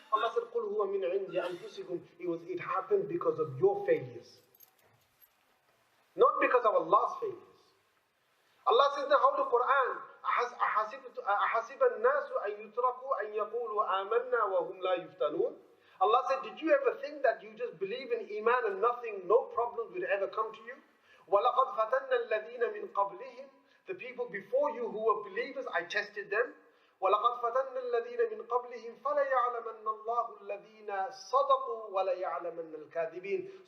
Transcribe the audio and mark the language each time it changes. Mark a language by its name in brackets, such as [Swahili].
[English] Allah said, [Arabic] قُلْ هُوَ مِنْ عِنْدِ أَنفُسِكُمْ. [English] It happened because of your failures. Not because of Allah's failures. Allah says in the Holy Quran, [Arabic] أَحَسِبَ النَّاسُ أَن يُتْرَكُوا أَن يَقُولُوا آمَنَّا وَهُمْ لَا يُفْتَنُونَ. [English] Allah said, did you ever think that you just believe in Iman and nothing, no problems will ever come to you? [Arabic] وَلَقَدْ فَتَنَّا الَّذِينَ مِنْ قَبْلِهِمْ. [English] The people before you who were believers, I tested them. [Arabic] وَلَقَدْ فَتَنَّا الَّذِينَ مِنْ قَبْلِهِمْ فَلَيَعْلَمَنَّ اللَّهُ الَّذِينَ صَدَقُوا وَلَيَعْلَمَنَّ الْكَاذِبِينَ.